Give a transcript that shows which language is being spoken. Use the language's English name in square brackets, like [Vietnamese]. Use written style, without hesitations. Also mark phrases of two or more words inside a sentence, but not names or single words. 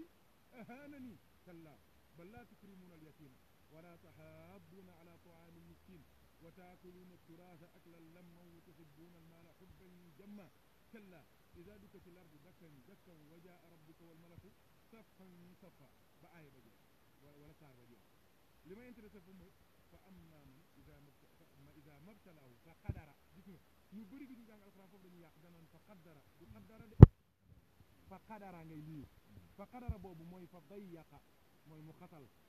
[Arabic] أهانن كلا بل لا تكرمون اليتيم ولا تحاضون على طعام المسكين وتأكلون التراث أكلا لما وتحبون المال حبا جما كلا إذا دكت الأرض دكا دكا وجاء ربك والملك صفا صفا [Wolof] ba aaya ba jeex wala saar ba jeex li ma intéressé fu mooy fa [Arabic] أما من إذا ما ابتلاه فقدر [Wolof] gis nga ñu bëri bi ñu jàng alxuraan foofu dañuy yàq danaan [Arabic] فقدّر [Wolof] du qaddara de [Arabic] فقدر [Wolof] ngay lii [Arabic] فقدر [Wolof] boobu mooy [Arabic] فضيق [Wolof] mooy mu xatal